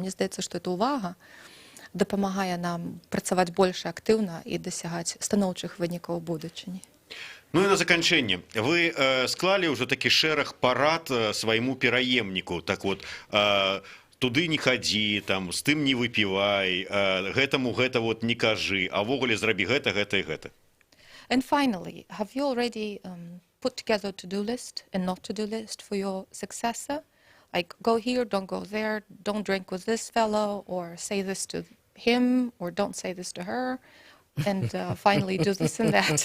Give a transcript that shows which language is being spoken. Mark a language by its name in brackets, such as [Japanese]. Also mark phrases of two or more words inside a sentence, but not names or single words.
[Belarusian] Мне здаецца, што это ўвага дапамагае нам працаваць больш актыўна і дасягаць станоўчых вынікаў у будучыні. Ну і на заканчэнне. Вы склалі ўжо такі шэраг парад свайму пераемніку. Так вот, туды не хадзі, там, з тым не выпівай, гэтаму гэта вот не кажы, а ўвогуле зрабі гэта, гэта і гэта. [English] And finally, have you already put together a to-do list and not to-do list for your successor? Like, go here, don't go there, don't drink with this fellow, or say this to him or don't say this to her, and finally do this and that.